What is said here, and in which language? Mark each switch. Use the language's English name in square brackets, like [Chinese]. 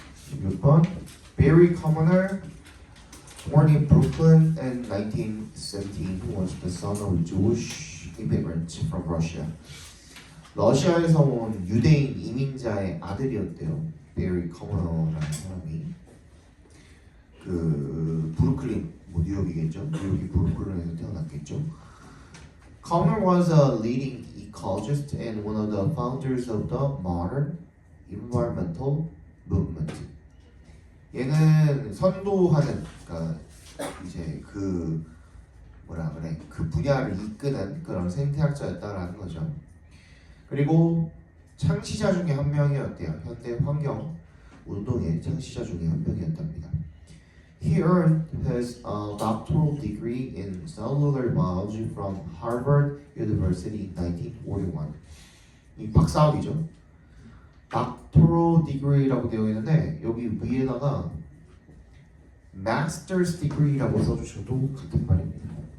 [English] 26번 Barry Commoner, born in Brooklyn in 1917, was the son of a Jewish immigrant from Russia. [Korean] 러시아에서 온 유대인 이민자의 아들이었대요. 베리 커머너라는 사람이. 그 브루클린, 뭐 뉴욕이겠죠. 뉴욕이 브루클린에서 태어났겠죠. [English] Commoner was a leading ecologist and one of the founders of the modern environmental movement. [Korean] 얘는 선도하는, 그러니까 이제 그 뭐라 그래, 그 분야를 이끄는 그런 생태학자였다라는 거죠. 그리고 창시자 중에 한 명이었대요. 현대 환경 운동의 창시자 중에 한 명이었답니다. [English] He earned his doctoral degree in cellular biology from Harvard University in 1941. [Korean] 이 박사학위죠. doctoral degree라고 되어 있는데 여기 위에다가 master's degree라고 써주셔도 같은 말입니다.